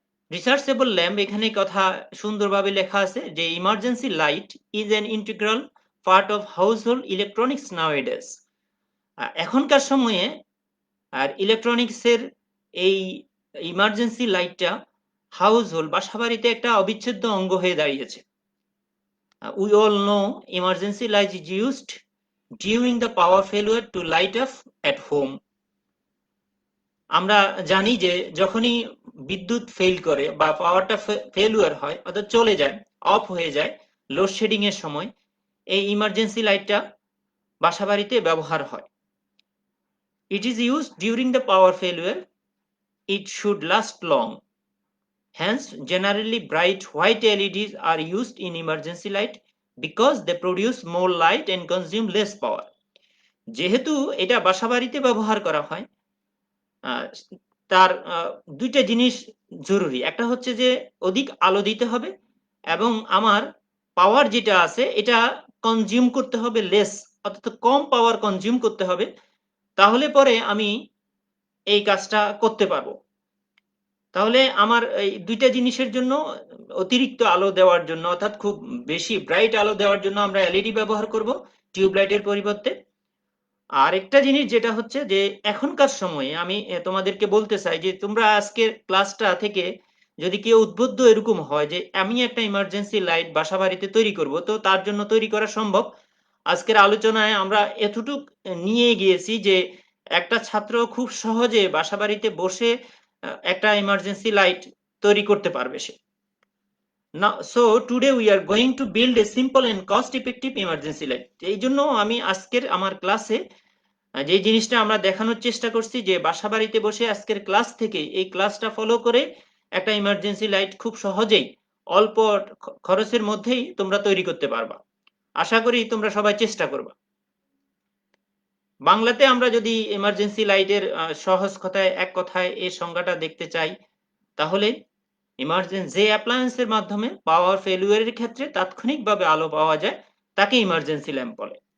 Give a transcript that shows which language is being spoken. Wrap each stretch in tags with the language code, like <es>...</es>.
<en>rechargeable lamp,</en> <bn>এখানে কথা সুন্দরভাবে লেখা আছে যে</bn> <en>Emergency light is an integral part of household electronics nowadays.</en> <bn>এখনকার সময়ে আর ইলেকট্রনিক্সের এই ইমার্জেন্সি লাইটটা হাউস হোল্ড বাসাবাড়িতে একটা অবিচ্ছেদ্য অঙ্গ হয়ে দাঁড়িয়েছে।</bn> <en>We all know emergency light is used during the power failure to light up at home.</en> <bn>আমরা জানি যে যখনই বিদ্যুৎ ফেল করে বা পাওয়ারটা ফেলিওর হয় অর্থাৎ চলে যায়, অফ হয়ে যায় লোডশেডিং এর সময়, এই ইমার্জেন্সি লাইটটা বাসাবাড়িতে ব্যবহার হয়।</bn> <en>It is used during the power failure. It should last long. Hence, generally bright white LEDs are used in emergency light because they produce more light and consume less power.</en> <bn>যেহেতু এটা বাসাবাড়িতে ব্যবহার করা হয়, তার দুইটা জিনিস জরুরি। একটা হচ্ছে যে অধিক আলো দিতে হবে এবং আমার পাওয়ার যেটা আছে এটা কনজিউম করতে হবে লেস, অর্থাৎ কম পাওয়ার কনজিউম করতে হবে, তাহলে পরে আমি এই কাজটা করতে পারবো। তাহলে আমার এই দুইটা জিনিসের জন্য অতিরিক্ত আলো দেওয়ার জন্য, অর্থাৎ খুব বেশি ব্রাইট আলো দেওয়ার জন্য আমরা এলইডি ব্যবহার করব টিউবলাইটের পরিবর্তে। আরেকটা জিনিস যেটা হচ্ছে যে এখনকার সময়ে আমি তোমাদেরকে বলতে চাই যে তোমরা আজকের ক্লাসটা থেকে যদি কেউ উদ্বুদ্ধ এরকম হয় যে আমি একটা ইমার্জেন্সি লাইট বাসা বাড়িতে তৈরি করব, তো তার জন্য তৈরি করা সম্ভব। আজকের আলোচনায় আমরা এতটুক নিয়ে গিয়েছি যে একটা ছাত্র খুব সহজে বাসা বাড়িতে বসে একটা ইমার্জেন্সি লাইট তৈরি করতে পারবে সে।</bn> <en>Now, so today we are going to build a simple and cost effective emergency light.</en> <bn>এই জন্য আমি আজকের আমার ক্লাসে যে জিনিসটা আমরা দেখানোর চেষ্টা করছি যে বাসা বাড়িতে বসে আজকের ক্লাস থেকে এই ক্লাসটা ফলো করে একটা ইমার্জেন্সি লাইট খুব সহজেই অল্প খরচের মধ্যেই তোমরা তৈরি করতে পারবা। আশা করি তোমরা সবাই চেষ্টা করবা। বাংলাতে আমরা যদি ইমার্জেন্সি লাইটের সহজ কথায় এক কথায় এই সংজ্ঞাটা দেখতে চাই, তাহলে যে অ্যাপ্লায়েন্সের মাধ্যমে পাওয়ার ফেলিওরের ক্ষেত্রে তাৎক্ষণিকভাবে আলো পাওয়া যায় তাকে ইমার্জেন্সি ল্যাম্প বলে।</bn>